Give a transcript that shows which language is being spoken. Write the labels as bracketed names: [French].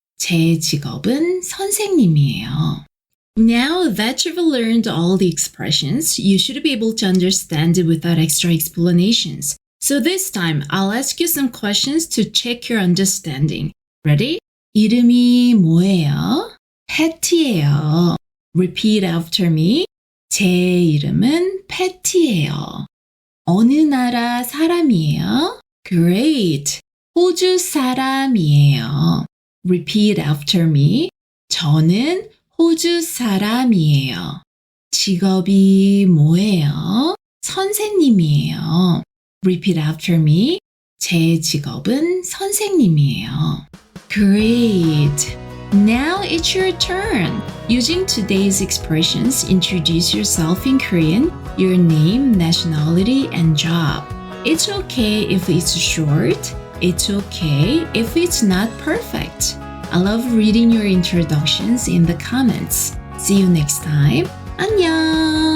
[Korean] 제 직업은 선생님이에요. [English] Now that you've learned all the expressions, you should be able to understand it without extra explanations. So this time, I'll ask you some questions to check your understanding. Ready? [Korean] 이름이 뭐예요? 패티예요. [English] Repeat after me. [Korean] 제 이름은 패티예요. 어느 나라 사람이에요? [English] Great. [Korean] 호주 사람이에요. [English] Repeat after me. [Korean] 저는 호주 사람이에요. 직업이 뭐예요? 선생님이에요. [English] Repeat after me. [Korean] 제 직업은 선생님이에요. [English] Great! Now it's your turn. Using today's expressions, introduce yourself in Korean, your name, nationality, and job. It's okay if it's short. It's okay if it's not perfect. I love reading your introductions in the comments. See you next time. [Korean] 안녕!